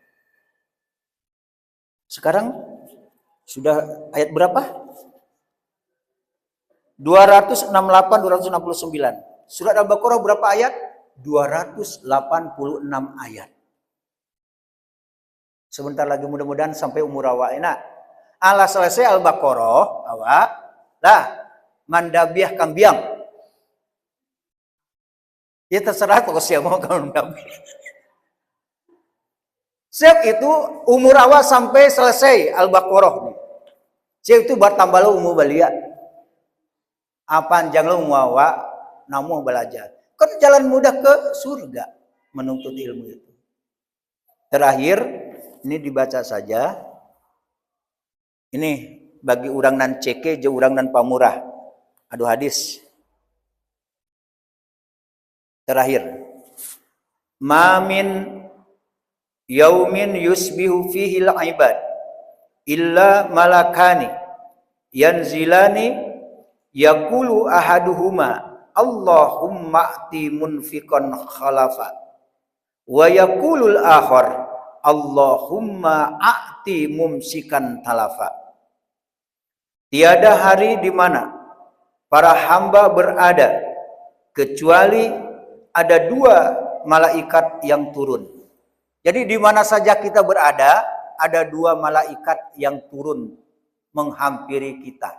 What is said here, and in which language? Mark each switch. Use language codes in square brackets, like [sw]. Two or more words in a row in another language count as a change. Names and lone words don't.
[id] Sekarang sudah ayat berapa? 268, 269. Surat Al-Baqarah berapa ayat? 286 ayat. Sebentar lagi mudah-mudahan sampai umur awak. [min] Nah, ala selesai Al-Baqarah, awak lah mandabiah kambiang. [id] Ya terserah kok siapa mau kalau mandabiah. Siap itu umur awak sampai selesai Al-Baqarah. [min] Siap itu bertambah lo umur balia. Panjang lo umur awak namu belajar. [id] Kan jalan mudah ke surga menuntut ilmu itu. Terakhir ini dibaca saja. [min] Ini bagi orang nan ceke, je orang nan pamurah. [id] Aduh hadis. Terakhir. [ar] ما من يوم يصبح فيه العباد إلا ملكان ينزلان يقول أحدهما اللهم أعط منفقا خلفا ويقول الآخر اللهم أعط ممسكا تلفا. [id] Tiada hari di mana para hamba berada kecuali ada dua malaikat yang turun. Jadi di mana saja kita berada ada dua malaikat yang turun menghampiri kita.